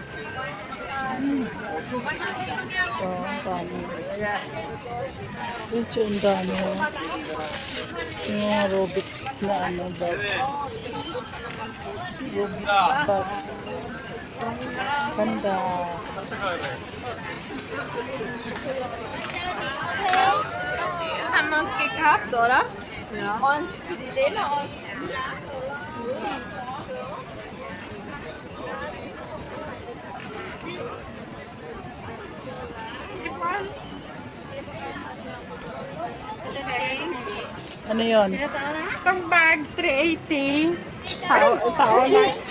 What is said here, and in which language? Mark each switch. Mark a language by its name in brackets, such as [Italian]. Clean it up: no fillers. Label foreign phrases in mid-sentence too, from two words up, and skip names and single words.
[Filipino] Ito ang dami. Ito ang dami. Yung mga Robix na ano bag. Robix bag. Ganda. [German] Haben wir uns gekauft, oder? Ja. Uns für die Lena und [Filipino] Ano yun? pang bag 380. Tao na.